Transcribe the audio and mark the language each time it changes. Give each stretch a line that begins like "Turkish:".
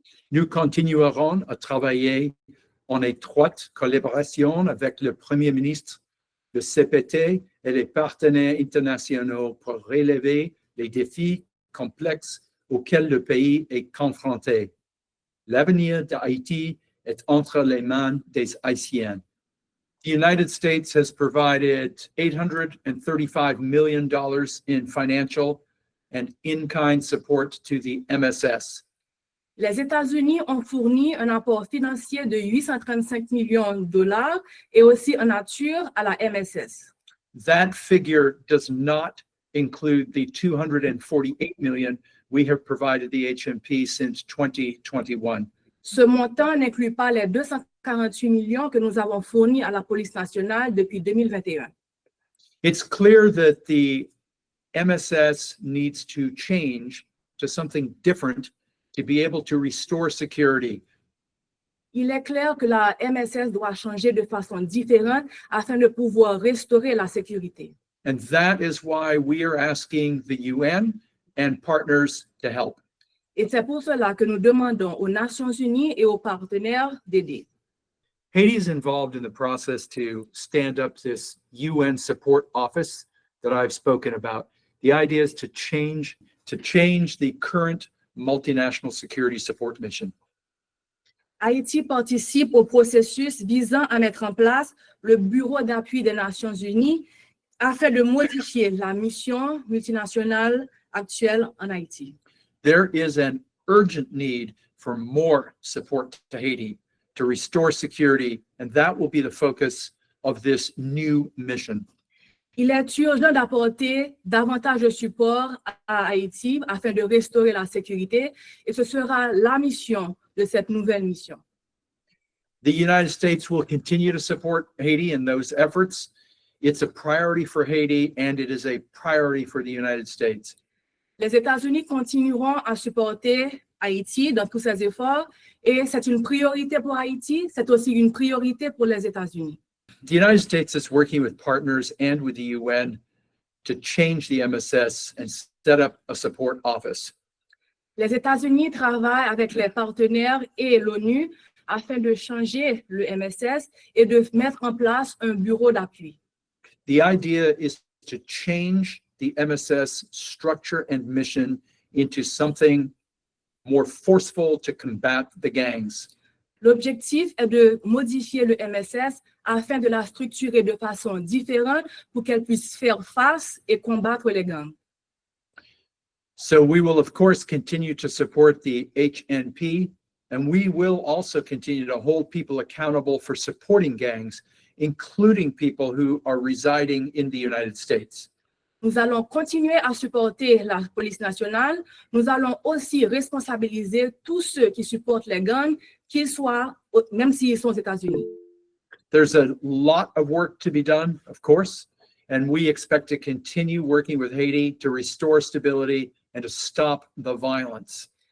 French: Nous continuerons à travailler en étroite collaboration avec le Premier ministre, le CPT et les partenaires internationaux pour relever les défis complexes auxquels le pays est confronté. L'avenir d'Haïti est entre les mains des Haïtiens.
English: The United States has provided $835 million in financial and in-kind support to the MSS.
French: Les États-Unis ont fourni un apport financier de 835 millions de dollars et aussi en nature à la MSS.
English: That figure does not include the $248 million we have provided the HMP since 2021.
French: Ce montant n'inclut pas les 248 millions que nous avons fournis à la police nationale depuis 2021.
English: It's clear that the MSS needs to change to something different to be able to restore security.
French: Il est clair que la MSS doit changer de façon différente afin de pouvoir restaurer la sécurité.
English: And that is why we are asking the UN and partners to help.
French: Et c'est pour cela que nous demandons aux Nations Unies et aux partenaires d'aider.
English: Haiti is involved in the process to stand up this UN support office that I've spoken about. The idea is to change the current multinational security support mission.
French: Haïti participe au processus visant à mettre en place le Bureau d'appui des Nations Unies afin de modifier la mission multinationale actuelle en Haïti.
English: There is an urgent need for more support to Haiti to restore security, and that will be the focus of this new mission.
French: Il est urgent d'apporter davantage de support à Haïti afin de restaurer la sécurité, et ce sera la mission de cette nouvelle mission.
English: The United States will continue to support Haiti in those efforts. It's a priority for Haiti, and it is a priority for the United States.
French: Les États-Unis continueront à supporter Haïti dans tous ses efforts, et c'est une priorité pour Haïti, c'est aussi une priorité pour les États-Unis.
English: The United States is working with partners and with the UN to change the MSS and set up a support office.
French: Les États-Unis travaillent avec les partenaires et l'ONU afin de changer le MSS et de mettre en place un bureau d'appui.
English: The idea is to change the MSS structure and mission into something more forceful to combat the gangs.
French: L'objectif est de modifier le MSS afin de la structurer de façon différente pour qu'elle puisse faire face et combattre les gangs.
English: So we will, of course, continue to support the HNP, and we will also continue to hold people accountable for supporting gangs, including people who are residing in the United States.
French: Nous allons continuer à supporter la police nationale. Nous allons aussi responsabiliser tous ceux qui supportent les gangs, qu'ils soient, même s'ils sont aux États-Unis.
English: There's a lot of work to be done, of course, and we expect to continue working with Haiti to restore stability and to stop the violence.